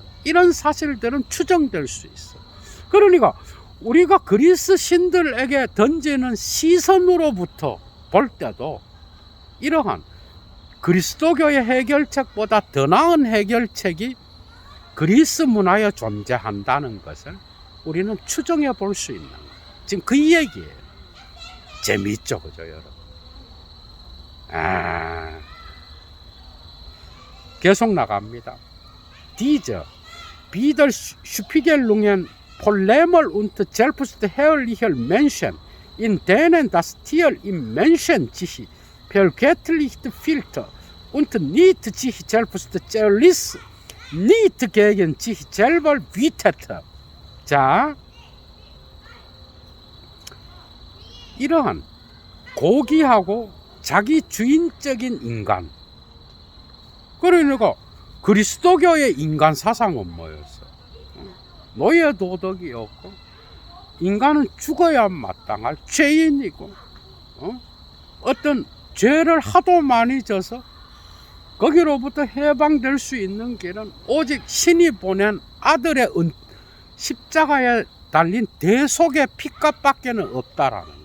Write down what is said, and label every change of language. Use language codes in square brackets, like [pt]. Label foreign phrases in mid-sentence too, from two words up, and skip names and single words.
[ko] 이런 사실들은 추정될 수 있어. 그러니까 우리가 그리스 신들에게 던지는 시선으로부터 볼 때도 이러한 그리스도교의 해결책보다 더 나은 해결책이 그리스 문화에 존재한다는 것을 우리는 추정해 볼 수 있는 거예요. 지금 그 얘기예요. 재미있죠, 그죠, 여러분? 계속 나갑니다. [de] Diese Widerspiegelungen von Lämmer und selbstherrlicher Menschen, in denen das Tier im Menschen sich vergöttlicht fühlt und nicht sich selbst zerriss, nicht gegen sich selber wütete. [ko] 자, 이러한 고귀하고 자기 주인적인 인간, 그러니까 그리스도교의 인간 사상은 뭐였어? 노예 도덕이 없고 인간은 죽어야 마땅할 죄인이고 어떤 죄를 하도 많이 져서 거기로부터 해방될 수 있는 길은 오직 신이 보낸 아들의 십자가에 달린 대속의 피값밖에는 없다라는 거예요.